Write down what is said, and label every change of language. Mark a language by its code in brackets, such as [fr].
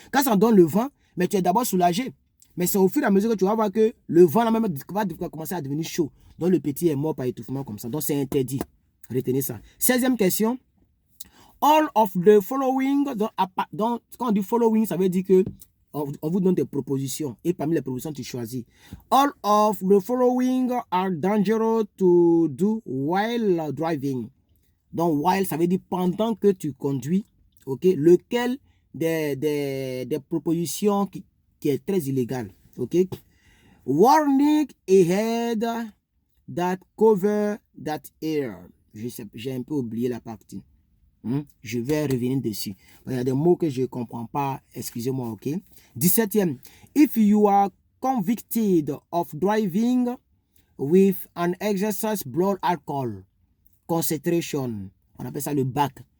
[fr] Quand ça donne le vent, mais tu es d'abord soulagé. Mais c'est au fur et à mesure que tu vas voir que le vent là même va commencer à devenir chaud. Donc le petit est mort par étouffement comme ça. Donc c'est interdit. Retenez ça. 16e question. [en] All of the following. [fr] Donc quand on dit following, ça veut dire que on vous donne des propositions. Et parmi les propositions, tu choisis. [en] All of the following are dangerous to do while driving. [fr] Donc while, ça veut dire pendant que tu conduis. Ok. Lequel des propositions qui est très illégal, ok? [en] Warning ahead that cover that air. [fr] J'ai un peu oublié la partie. Je vais revenir dessus. Il y a des mots que je ne comprends pas. Excusez-moi, ok? 17e. [en] If you are convicted of driving with an excess blood alcohol concentration, [fr] on appelle ça le BAC.